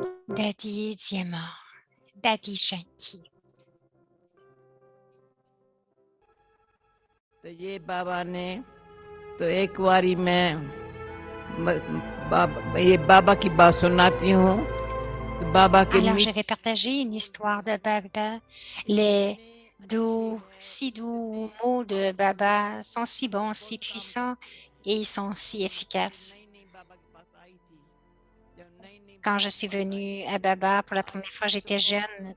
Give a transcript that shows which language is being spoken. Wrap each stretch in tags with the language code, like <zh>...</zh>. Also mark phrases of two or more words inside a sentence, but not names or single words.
<fr>Daddy est mort. Daddy Janki.</fr> <hi>तो ये बाबा ने तो एक बारी मैं ये बाबा की बात सुनाती हूँ तो बाबा के</hi> <fr>Alors, je vais partager une histoire de Baba. Les si doux mots de Baba sont si bons, si puissants et ils sont si efficaces. Quand je suis venue à Baba pour la première fois, j'étais jeune.</fr>